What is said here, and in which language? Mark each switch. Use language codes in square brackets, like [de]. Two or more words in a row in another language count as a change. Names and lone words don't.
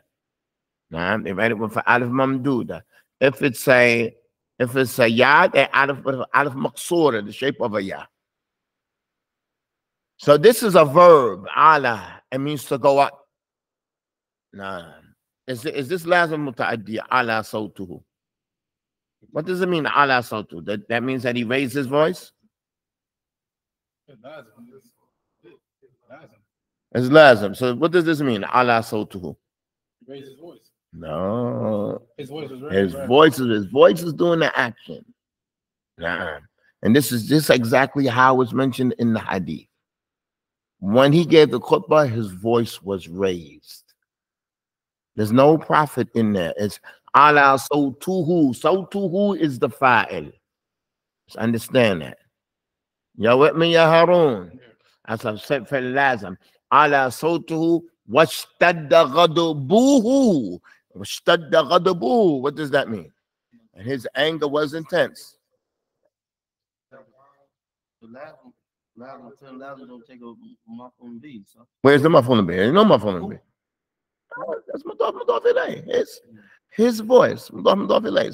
[en] They write it with an [ar] ألف ممدودة. [en] If it's a ya, they alif with an [ar] ألف مقصورة, [en] the shape of a ya. So this is a verb, ala. It means to go up. Is this [ar] لازم متعدي، علا صوته? [en] What does it mean, [ar] علا صوت? [en] That means that he raised his voice? It's lazim. So what does this mean, [ar] علا صوته? [en] He raised his voice. No. His voice is his voice is doing the action. And this is just exactly how it's mentioned in the hadith. When he gave the khutbah, his voice was raised. There's no prophet in there. It's [ar] علا صوته. [en] Sawtuhu is the fa'il. Just understand that. Ya with me, ya Harun? As I've said for lazim. [ar] علا صوته واشتد غضبه. واشتد غضبه. [en] What does that mean? And his anger was intense. Where's the [ar] مفعول به? [en] There's no [ar] مفعول به. That's مضاف إليه. [en] His voice. [ar] مضاف إليه.